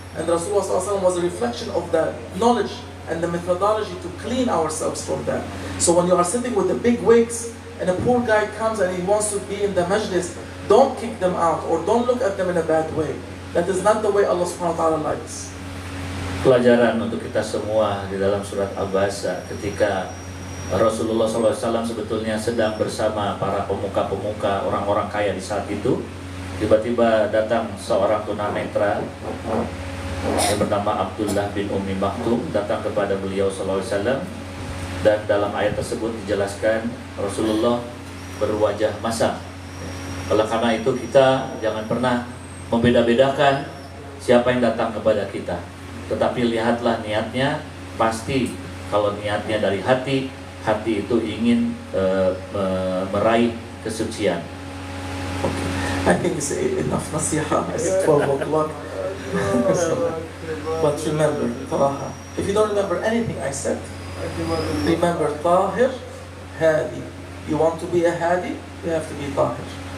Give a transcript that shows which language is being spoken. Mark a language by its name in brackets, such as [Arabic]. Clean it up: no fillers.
[English] And Rasulullah sallallahu alaihi wasallam was a reflection of the knowledge and the methodology to clean ourselves from that. So when you are sitting with the big wigs and a poor guy comes and he wants to be in the majlis, don't kick them out or don't look at them in a bad way. That is not the way Allah subhanahu wa ta'ala likes. [Indonesian] Pelajaran untuk kita semua di dalam surat Al-Basa ketika Rasulullah SAW sebetulnya sedang bersama para pemuka-pemuka orang-orang kaya di saat itu. Tiba-tiba datang seorang tunanetra yang bernama Abdullah bin Ummi Maktum datang kepada beliau SAW, dan dalam ayat tersebut dijelaskan Rasulullah berwajah masam. Oleh karena itu kita jangan pernah membeda-bedakan siapa yang datang kepada kita, tetapi lihatlah niatnya. Pasti kalau niatnya dari hati itu ingin meraih kesucian. [English] I think it's enough nasiha. It's 12 o'clock. But remember, Taha. If you don't remember anything I said, remember Tahir, Hadi. You want to be a Hadi, you have to be Tahir.